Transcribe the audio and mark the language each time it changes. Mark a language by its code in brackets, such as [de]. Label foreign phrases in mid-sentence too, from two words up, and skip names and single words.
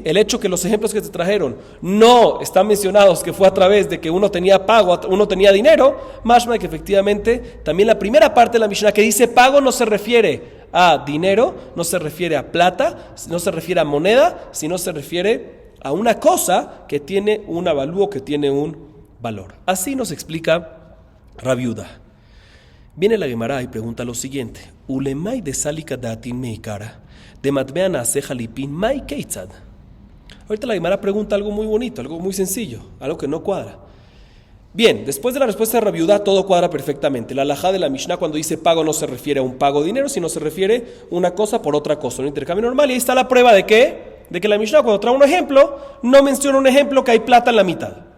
[es] El hecho que los ejemplos que te trajeron no están mencionados que fue a través de que uno tenía pago, uno tenía dinero, mashma que efectivamente también la primera parte de la Mishnah que dice pago no se refiere a dinero, no se refiere a plata, no se refiere a moneda, sino se refiere a una cosa que tiene un avalúo, que tiene un valor. Así nos explica Rabbi Yehuda. Viene la Gemara y pregunta lo siguiente: [arc] ולמאי דסליקא דעתין מעיקרא דמטבע עשה חליפין מאי כיצד. [es] Ahorita la Gemara pregunta algo muy bonito, algo muy sencillo, algo que no cuadra. Bien, después de la respuesta de Rabbi Yehuda todo cuadra perfectamente. La halajá de la Mishnah cuando dice pago no se refiere a un pago de dinero, sino se refiere una cosa por otra cosa, un intercambio normal. Y ahí está la prueba de ¿qué? De que la Mishnah cuando trae un ejemplo no menciona un ejemplo que hay plata en la mitad.